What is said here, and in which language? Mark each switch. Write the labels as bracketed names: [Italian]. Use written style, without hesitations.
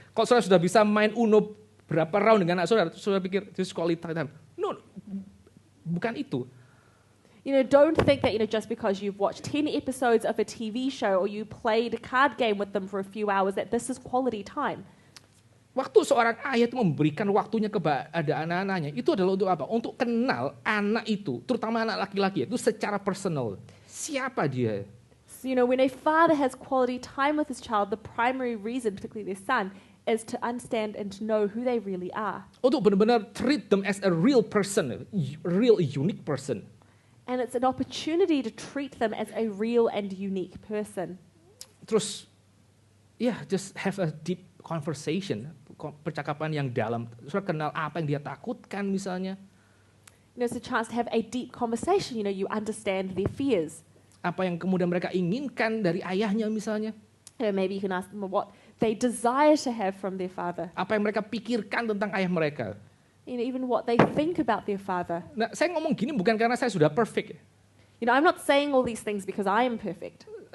[Indonesian] Kalau saudara sudah bisa main Uno berapa round dengan anak saudara, saudara pikir [English] this is quality time. [Indonesian] No, bukan itu. [English] Don't think that, just because you've watched 10 episodes of a TV show or you played a card game with them for a few hours that this is quality time. [Indonesian] Waktu seorang ayah itu memberikan waktunya kepada anak-anaknya, itu adalah untuk apa? Untuk kenal anak itu, terutama anak laki-laki itu secara personal. Siapa dia? [English] So, when a father has quality time with his child, the primary reason, particularly their son, is to understand and to know who they really are. [Indonesian] Untuk benar-benar [English] treat them as a real person, real unique person. And it's an opportunity to treat them as a real and unique person. [Indonesian] Terus, [English] just have a deep conversation, [Indonesian] percakapan yang dalam. Terus kenal apa yang dia takutkan misalnya. [English] It's a chance to have a deep conversation. You understand their fears. [Indonesian] Apa yang kemudian mereka inginkan dari ayahnya misalnya. [English] Maybe you can ask them what they desire to have from their father. [Indonesian] Apa yang mereka pikirkan tentang ayah mereka. [English] Even what they think about their father. [Indonesian] Nah, saya ngomong gini bukan karena saya sudah perfect. [English] I'm not saying all these things because I am perfect.